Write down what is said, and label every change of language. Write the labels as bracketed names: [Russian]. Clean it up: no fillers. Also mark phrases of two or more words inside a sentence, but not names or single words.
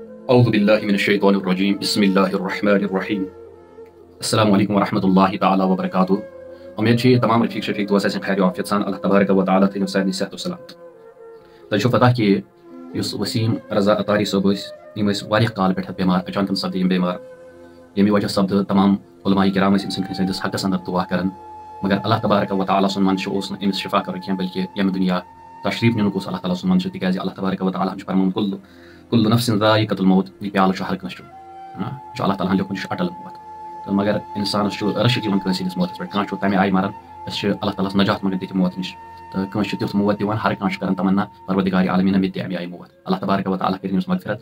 [Arabic] اعوذ باللہ من الشیطان الرجیم بسم اللہ الرحمن الرحیم السلام علیکم ورحمۃ اللہ تعالیٰ وبرکاتہ. [Kashmiri] امید چھ تمام رفیق شفیق دوست آسن خیر وعافیت سان [Arabic] اللہ تبارک و تعالیٰ [Kashmiri] تھٲیِو سارنٕے صحت و سلامت. تۄہہِ چھو پتہ کہ یُس وسیم رضا اطاری صٲب ٲسۍ یِم ٲسۍ واریاہ کال پٮ۪ٹھ بٮ۪مار اچانکن سپدے یِم بٮ۪مار ییٚمہِ وجہ سپدٕ تمام علماء کرام ٲسۍ أمۍ سٕنٛدِس حقس اندر دعا کران مگر [Arabic] اللہ تبارک و تعالیٰ [Kashmiri] سُنٛد منشہٕ اوس نہٕ أمِس شفا کرُن کینٛہہ بلکہ ییٚمہِ دُنیا تشریف نِنُک اوس اللہ تعالیٰ سُنٛد منشہٕ تِکیازِ [Arabic] اللہ تبارک و تعالیٰ [Kashmiri] چھُ فرمومُت [Arabic] کُلُّ نفسٍ ذائقۃ الموت [Kashmiri] یہِ پیالہٕ چھُ ہر کٲنٛسہِ چیوٚن یہِ چھُ اللہ تعالیٰ ہن لیوٚکھمُت یہِ چھُ اٹل موت تہٕ مگر انسانس چھُ رشک یِوان کٲنٛسہِ ہٕنٛدِس موتس پٮ۪ٹھ کانٛہہ چھُ تمہِ آیہِ مران أسۍ چھِ اللہ تعالیٰ ہس نجات منٛگان تِتھِ موت نِش تہٕ کٲنٛسہِ چھُ تیُتھ موت دِوان ہر کانٛہہ چھُ کران تمنا پروردگارِ عالمیٖنہ مےٚ تہِ اَمہِ آیہِ موت [Arabic] اللہ تبارک و تعالیٰ [Kashmiri] کٔرِنۍ أمِس مغفرت.